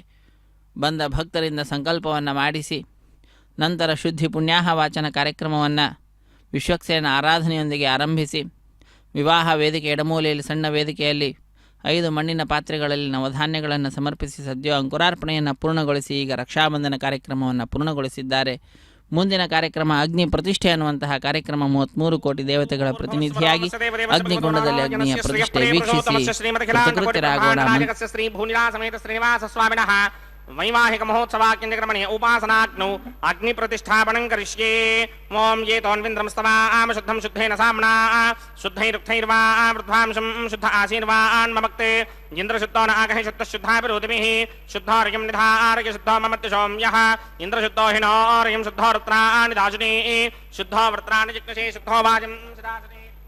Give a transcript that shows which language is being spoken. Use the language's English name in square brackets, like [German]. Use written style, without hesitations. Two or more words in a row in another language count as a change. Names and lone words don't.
[Kannada] ಬಂದ ಭಕ್ತರಿಂದ ಸಂಕಲ್ಪವನ್ನು ಮಾಡಿಸಿ ನಂತರ ಶುದ್ಧಿ ಪುಣ್ಯಾಹ ವಾಚನ ಕಾರ್ಯಕ್ರಮವನ್ನು ವಿಶ್ವಕ್ಸೇನ ಆರಾಧನೆಯೊಂದಿಗೆ ಆರಂಭಿಸಿ ವಿವಾಹ ವೇದಿಕೆ ಎಡಮೂಲೆಯಲ್ಲಿ ಸಣ್ಣ ವೇದಿಕೆಯಲ್ಲಿ 5 ಮಣ್ಣಿನ ಪಾತ್ರೆಗಳಲ್ಲಿ ನವಧಾನ್ಯಗಳನ್ನು ಸಮರ್ಪಿಸಿ ಸದ್ಯ ಅಂಕುರಾರ್ಪಣೆಯನ್ನು ಪೂರ್ಣಗೊಳಿಸಿ ಈಗ ರಕ್ಷಾಬಂಧನ ಕಾರ್ಯಕ್ರಮವನ್ನು ಪೂರ್ಣಗೊಳಿಸಿದ್ದಾರೆ. ಮುಂದಿನ ಕಾರ್ಯಕ್ರಮ ಅಗ್ನಿ ಪ್ರತಿಷ್ಠೆ ಅನ್ನುವಂತಹ ಕಾರ್ಯಕ್ರಮ 33 ಕೋಟಿ ದೇವತೆಗಳ ಪ್ರತಿನಿಧಿಯಾಗಿ ಅಗ್ನಿಗುಂಡದಲ್ಲಿ ಅಗ್ನಿಯ ಪ್ರತಿಷ್ಠೆ ವೀಕ್ಷಿಸಿ ಕೃತಕೃತ್ಯರಾಗೋಣ. [Sanskrit] वैवाहिक महोत्सवाक्यक्रमणे उपासनाग्नौ अग्निप्रतिष्ठापनं करिष्ये. ओं ये तोन्विन्द्रं स्तवाम शुद्धं शुद्धेन साम्ना शुद्धैरुक्थैर्वा वृद्धांशं शुद्ध आशीर्वान् ममक्ते इन्द्रशुद्धो न आगहि शुद्धशुद्धाभिरोधिभिः शुद्धोर्यं निधार्य शुद्धो ममत्यशों यः इन्द्रशुद्धो हिनोर्यं शुद्धो रुद्राणि दाशुने शुद्धो वृत्राणि जिग्नशे शुद्धो वाजं शिरासने